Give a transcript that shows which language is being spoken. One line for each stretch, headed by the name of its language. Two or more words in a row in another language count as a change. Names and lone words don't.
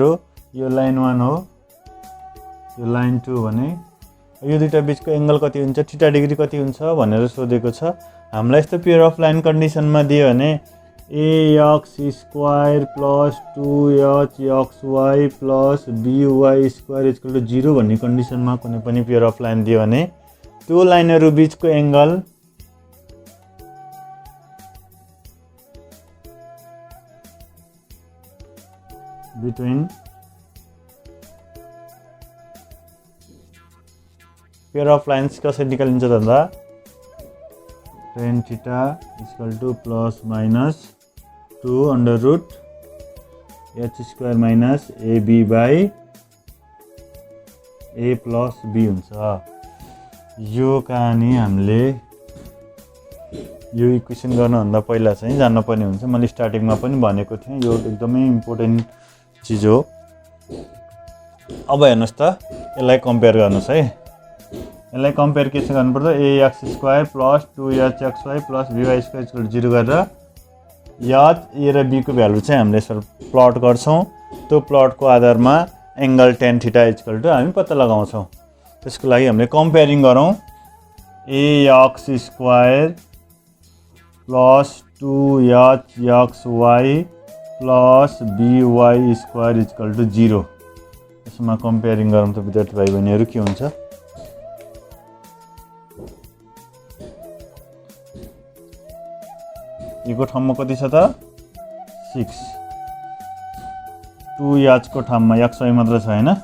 Nepali: यो लाइन 1 हो यो लाइन 2 भने यो दुईटा बिचको एंगल कति हुन्छ
English: theta degree
Nepali: कति हुन्छ भनेर सोधेको छ। हामीलाई यस्तो
English: pair of line
Nepali: कन्डिसनमा दियो भने ax² + 2hxy + by² = 0 भन्ने कन्डिसनमा कुनै पनि
English: pair of line
Nepali: दियो भने त्यो लाइनहरू बिचको एंगल
English: between pair of lines
Nepali: कसरी निकालिन्छ त भन्दा
English: tan theta
Nepali: = ±2 √ h² - ab/a + b हुन्छ। यो कहानी हामीले यो इक्वेसन गर्नुभन्दा पहिला चाहिँ जान्नुपर्ने हुन्छ। मैले स्टार्टिङमा पनि भनेको थिएँ यो एकदमै इम्पोर्टेन्ट चीज हो। अब हेर्नुहोस् त यसलाई कम्पेयर गर्नुहोस् है। यसलाई कम्पेयर के गर्नुपर्छ ax² + 2hxy + by² = 0 गरेर h a र b को भ्यालु चाहिँ हामीले यसरी प्लट गर्छौँ। त्यो प्लटको आधारमा एंगल
English: tan theta
Nepali: = हामी पत्ता लगाउँछौँ। त्यसको लागि हामीले कम्पेयरिङ गरौँ
English: ax square plus 2hxy plus by square is equal to 0.
Nepali: यसमा कम्पेयरिङ गरौँ त विद्यार्थी भाइ बहिनीहरू के हुन्छ? यो को ठाउँमा कति छ त? 6. 2h को ठाउँमा xy मात्र छ हैन?